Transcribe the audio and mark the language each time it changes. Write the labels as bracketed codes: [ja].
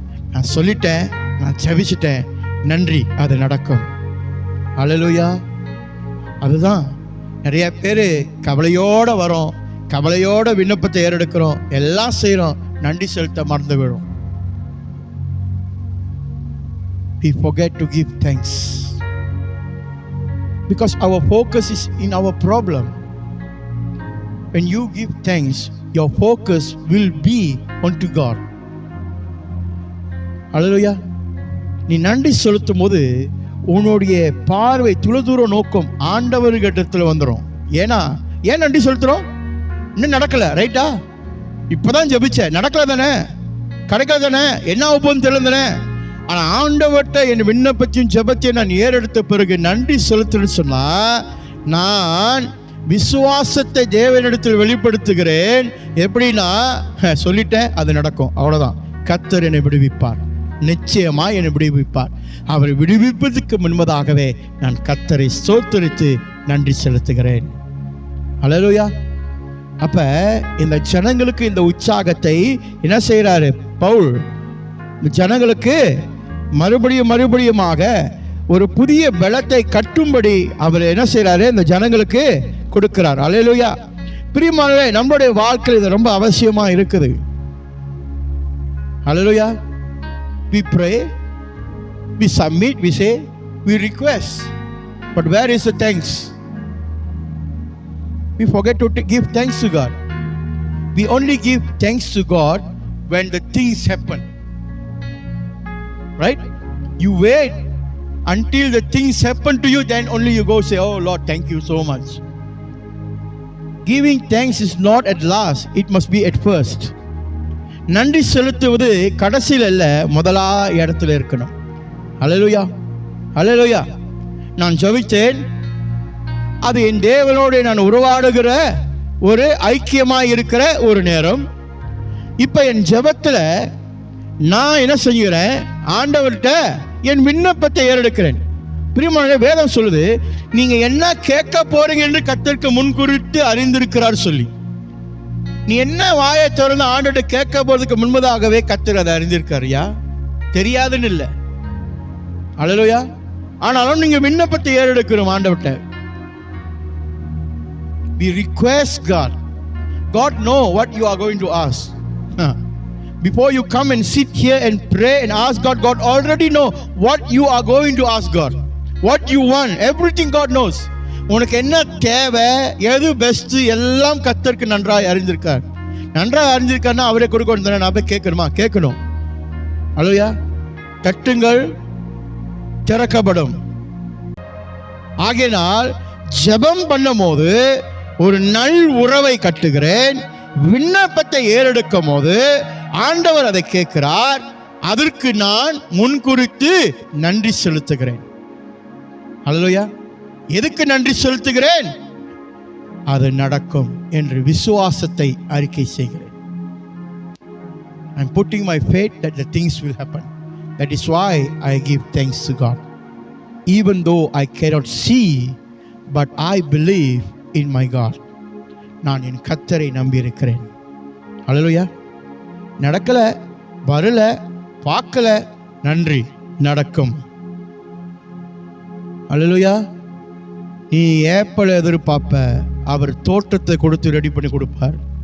[ta] நான் சொல்லிட்டேன், நான் ஜெபிச்சிட்டேன், நன்றி, அது நடக்கும். அல்லேலூயா. அதுதான் நிறைய பேர் கவலையோட வரோம், கவலையோட விண்ணப்பத்தை ஏறெடுக்கிறோம், எல்லாம் செய்கிறோம், நன்றி செலுத்த மறந்து விடும். [en] We forget to give thanks because our focus is in our problem. When you give thanks, your focus will be onto God. Hallelujah. [ta] நீ நன்றி செலுத்தும் போது உன்னுடைய பார்வை துளதூர நோக்கம் ஆண்டவர்கிட்டத்தில் வந்துடும். ஏன் நன்றி செலுத்துறோம்? இன்னும் நடக்கல, ரைட்டா? இப்பதான் ஜெபிச்ச, நடக்கல தானே, கிடைக்கல தானே, என்ன ஆகும்னு தெரியல தானே. ஆனா ஆண்டவர்கிட்ட என் விண்ணப்பத்தையும் ஜெபத்தையும் நான் ஏறெடுத்த பிறகு நன்றி செலுத்துன்னு சொன்னா, நான் விசுவாசத்தை தேவனிடத்தில் வெளிப்படுத்துகிறேன். எப்படின்னா, சொல்லிட்டேன், அது நடக்கும், அவ்வளவுதான். கர்த்தர் என்னை விடுவிப்பார், நிச்சயமா என்னை விடுவிப்பார். அவரை விடுவிப்பதற்கு முன்பதாகவே நான் கர்த்தரை ஸ்தோத்திரித்து நன்றி செலுத்துகிறேன். அல்லேலூயா. அப்ப இந்த ஜனங்களுக்கு இந்த உற்சாகத்தை என்ன செய்யறாரு பவுல்? இந்த ஜனங்களுக்கு மறுபடியுமாக ஒரு புதிய பலத்தை கட்டும்படி அவர் என்ன செய்யறாரு? இந்த ஜனங்களுக்கு கொடுக்கிறார். அல்லேலூயா. பிரியமானவர்களே, நம்மளுடைய வாழ்க்கையில் இது ரொம்ப அவசியமா இருக்குது. அல்லேலூயா. [en] We pray, we submit, we say, we request, but where is the thanks? We forget to give thanks to God. We only give thanks to God when the things happen, right? You wait until the things happen to you, then only you go say, oh Lord, thank you so much. Giving thanks is not at last, it must be at first. [ta] நன்றி செலுத்துவது கடைசியில் அல்ல, முதலா இடத்துல இருக்கணும். அல்லேலூயா, அல்லேலூயா. நான் ஜெபித்தேன், அது என் தேவனோடு நான் உருவாடுகிற ஒரு ஐக்கியமாய் இருக்கிற ஒரு நேரம். இப்ப என் ஜெபத்துல நான் என்ன செய்கிறேன்? ஆண்டவர்கிட்ட என் விண்ணப்பத்தை ஏறெடுக்கிறேன். பிரியமான வேதம் சொல்லுது, நீங்க என்ன கேட்க போறீங்க என்று கர்த்தருக்கு முன்குறித்து அறிந்திருக்கிறார் சொல்லி. நீ என்ன வாயை திறந்து ஆண்டவர்கிட்ட கேட்க போறதுக்கு முன்பதாகவே கர்த்தர் அதை அறிந்திருக்காருயா. தெரியாதுன்னு இல்லை, அல்லேலூயா. ஆனாலும் நீங்க விண்ணப்பத்தை ஏறெடுக்கணும் ஆண்டவர்கிட்ட. [en] We request God. God know what you are going to ask. Before you come and sit here and pray and ask God, God already know what you are going to ask God. What you want, everything God knows. [ta] உனக்கு என்ன தேவை, எது best, எல்லாம் கர்த்தருக்கு நன்றாய் அறிந்திருக்கார். நன்றாய் அறிந்திருக்காருன்னா அவரே கொடுக்கணும் தானே, நான் போய் கேட்கணுமா? கேட்கணும். அல்லேலூயா. தட்டுங்கள் திறக்கப்படும். ஆகையினால் ஜெபம் பண்ணும் போது ஒரு நல் உறவை கட்டுகிறேன். விண்ணப்பத்தை ஏறெடுக்கும் போது ஆண்டவர் அதை கேட்கிறார். அதற்கு நான் முன்குறித்து நன்றி செலுத்துகிறேன். அல்லேலூயா. எதுக்கு நன்றி செலுத்துகிறேன்? அது நடக்கும் என்று விசுவாசத்தை அறிக்கை செய்கிறேன். [en] I am putting my faith that the things will happen. That is why I give thanks to God. Even though I cannot see, but I believe in my God. [ta] நான் என் கர்த்தரை நம்பி இருக்கிறேன். அல்லேலூயா. நடக்கல, வரல, பார்க்கல, நன்றி, நடக்கும். அல்லேலூயா. நீ ஏப்பலை எதிர்பார்ப்ப, அவர் தோட்டத்தை கொடுத்து ரெடி பண்ணி கொடுப்பார்.